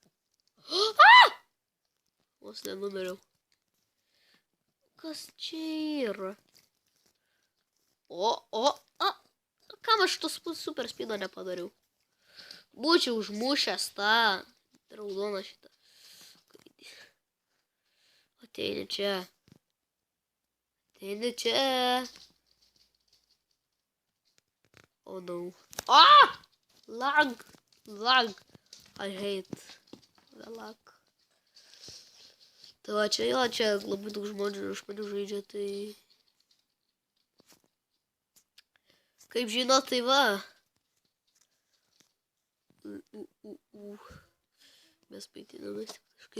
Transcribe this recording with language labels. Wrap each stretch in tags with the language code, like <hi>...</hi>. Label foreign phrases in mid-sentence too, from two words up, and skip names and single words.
<lt>Vos nenumeriau. Kas čia yra? Kam aš tos</lt> <en>super speedo</en> <lt>nepadariau? Būčiau užmušęs tą raudoną šitą. Ateini čia.</lt> <en>Oh no. Lag. I hate the lag.</en> <lt>Tai va, čia labai daug žmonių žaidžia, tai... Kaip žinot, tai va. Mes paitinamės kažkais.</lt>